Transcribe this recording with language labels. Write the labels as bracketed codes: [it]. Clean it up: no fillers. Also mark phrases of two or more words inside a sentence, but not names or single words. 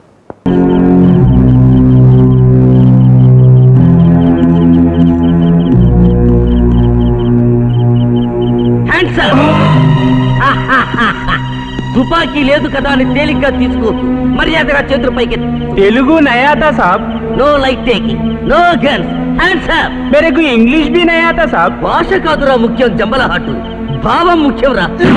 [te] తుపాకీ లేదు కదా అని తేలిగ్గా తీసుకోవచ్చు. మర్యాదగా చేతులు పైకి. [hi] తెలుగు नया था साहब. [en] No light taking, no guns. Hands up. [hi] मेरे को इंग्लिश भी नया था साहब. [te] భాష కాదురా ముఖ్యం, జంబలహాటు భావం ముఖ్యం రా.